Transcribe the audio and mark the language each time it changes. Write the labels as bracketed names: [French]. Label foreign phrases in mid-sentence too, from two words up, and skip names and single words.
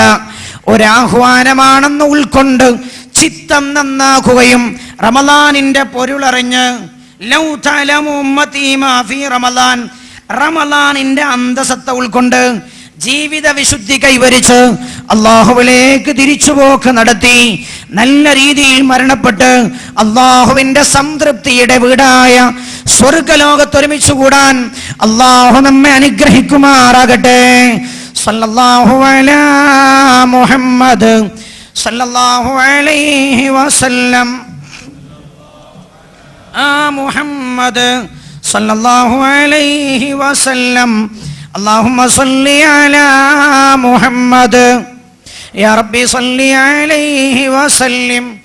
[Malayalam] ഒരാഹ്വാനമാണെന്ന് ഉൾക്കൊണ്ട് ചിത്തം നന്നാക്കുകയും റമളാനിന്റെ പൊരുളറിഞ്ഞ്, [Arabic] لو تعلم أمتي ما في رمضان, [Malayalam] റമളാനിന്റെ അന്തസത്ത ഉൾക്കൊണ്ട് ജീവിത വിശുദ്ധി കൈവരിച്ച് അല്ലാഹുവിലേക്ക് തിരിച്ചുപോക്ക് നടത്തി നല്ല രീതിയിൽ മരണപ്പെട്ട് അല്ലാഹുവിന്റെ സംതൃപ്തിയുടെ വീടായ സ്വർഗ്ഗലോകത്തൊരുമിച്ച് കൂടാൻ അല്ലാഹു നമ്മെ അനുഗ്രഹിക്കുമാറാകട്ടെ. [Arabic] صلى الله على محمد صلى الله عليه وسلم. محمد صلى الله عليه وسلم. اللهم صل على محمد يا ربي صل عليه وسلم.